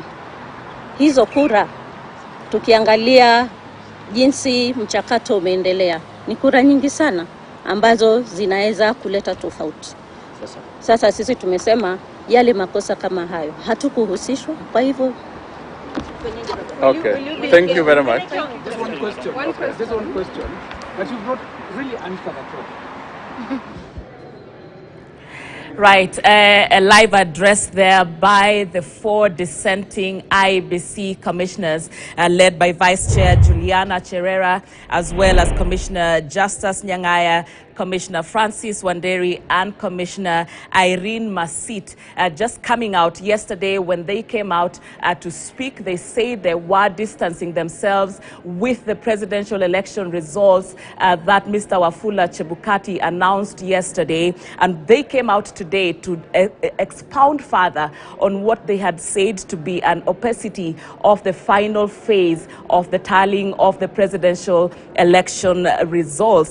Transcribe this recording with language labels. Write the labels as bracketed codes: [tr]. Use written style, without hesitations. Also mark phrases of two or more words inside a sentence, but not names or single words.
[sw] Hizo kura, tukiangalia jinsi mchakato umeendelea, ni kura nyingi sana ambazo zinaweza kuleta tofauti. Sasa sisi tumesema yale makosa kama hayo hatukuhusishwa, kwa hivyo. [en] Okay, thank you very much. Just one question. Just one question. But you've not really answered at all. Right, a live address there by the 4 dissenting IEBC commissioners led by Vice Chair Juliana Cherera, as well as Commissioner Justus Nyang'aya, Commissioner Francis Wanderi, and Commissioner Irene Masit. Just coming out yesterday, when they came out to speak, they said they were distancing themselves with the presidential election results that Mr. Wafula Chebukati announced yesterday. And they came out today to expound further on what they had said to be an opacity of the final phase of the tallying of the presidential election results.